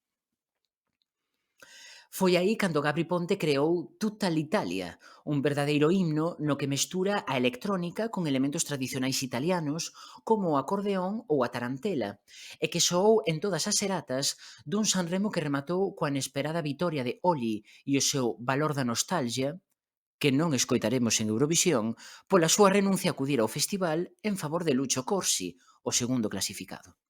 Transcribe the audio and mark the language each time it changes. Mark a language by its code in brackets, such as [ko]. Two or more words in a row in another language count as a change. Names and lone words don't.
[gl] Foi aí cando Gabri Ponte creou Tutta l'Italia, un verdadeiro himno no que mestura a electrónica con elementos tradicionais italianos como o acordeón ou a tarantela, e que soou en todas as seratas dun Sanremo que rematou coa inesperada vitoria de Oli e o seu valor da nostalgia, que non escoitaremos en Eurovisión, pola súa renuncia a acudir ao festival en favor de Lucho Corsi, o segundo clasificado.